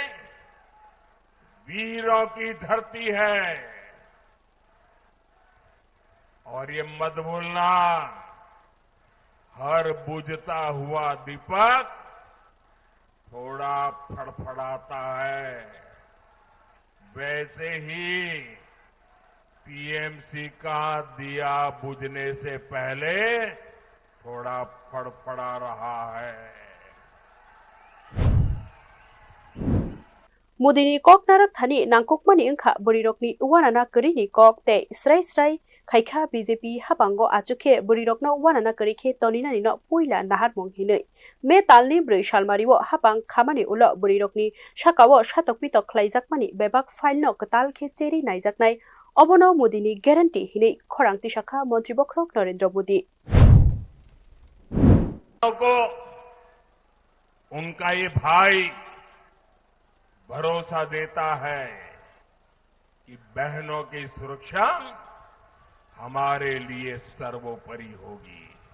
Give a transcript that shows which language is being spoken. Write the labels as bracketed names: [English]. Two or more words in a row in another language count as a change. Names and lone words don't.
[Hindi] वीरों की धरती है और ये मत भूलना, हर बुझता हुआ दीपक थोड़ा फड़फड़ाता है, वैसे ही टीएमसी का दिया बुझने से पहले थोड़ा फड़फड़ा रहा है। [Kok Borok] मोदीनि कक नारक थानि नांकुकमानि ओंखा बरिरकनि वानाना करिनि कक ते स्राय स्राय खायखा बीजेपी हाबांगो आचुखे बरिरकनो वानाना करिखे तनिनानिनो पयला नाहार मंहिनै मे तालनि 4 सालमारिवो हाबां खामानि उल बरिरकनि शाकावो सातकपितक खलाइजाकमानि बेबाक फाइलनो कतालखे चेरि नायजाकनाय अबनो मोदीनि ग्यारान्टि हिनै खरांति शाखा मन्त्री बख्रक नरेंद्र मोदी [Hindi] को उनका ये भाई भरोसा देता है कि बहनों की सुरक्षा हमारे लिए सर्वोपरि होगी।